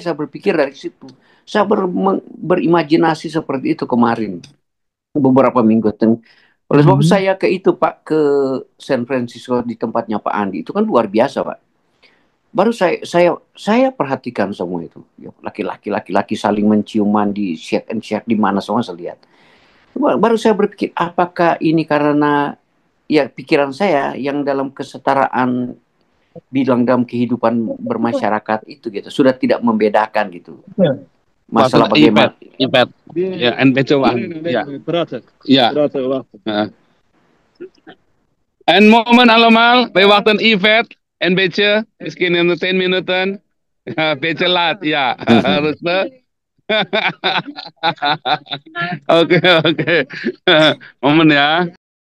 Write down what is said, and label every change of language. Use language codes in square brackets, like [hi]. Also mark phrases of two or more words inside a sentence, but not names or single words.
[id] Saya berpikir dari situ. Saya berimajinasi seperti itu kemarin beberapa minggu. Oleh sebab saya ke itu Pak, ke San Francisco di tempatnya Pak Andi, itu kan luar biasa Pak. Baru saya perhatikan semua itu, laki-laki saling menciuman di [en] shake and shake [id] di mana semua saya lihat. Baru saya berpikir, apakah ini karena ya pikiran saya yang dalam kesetaraan bilang dalam kehidupan bermasyarakat itu gitu sudah tidak membedakan gitu. Masalah bagaimana? [nl] Ja, en beetje wacht. Ja. Ja. Een moment allemaal, wij wachten Yvette. Een beetje, misschien in 10 minuten. Een beetje laat, ja. Rustig. [id] Oke. Momen ya.